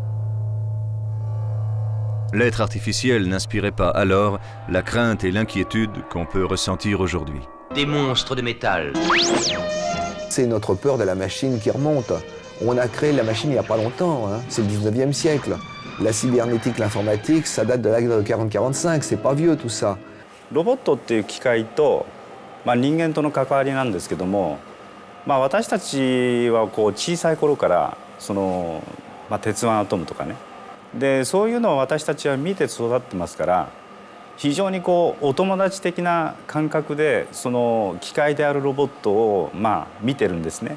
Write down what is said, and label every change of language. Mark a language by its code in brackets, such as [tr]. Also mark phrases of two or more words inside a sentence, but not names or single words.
[fr] L'être artificiel n'inspirait pas alors la crainte et l'inquiétude qu'on peut ressentir aujourd'hui. Des monstres de métal. C'est notre peur de la machine qui remonte. On a créé la machine il n'y a pas longtemps, hein. C'est le 19e siècle. La cybernétique, l'informatique, ça date de la guerre de 40-45, c'est pas vieux tout ça. [ja] ロボットっていう機械と、人間との関わりなんですけども、私たちは小さい頃から鉄腕アトムとかね、でそういうのを私たちは見て育ってますから、非常にお友達的な感覚でその機械であるロボットを見てるんですね。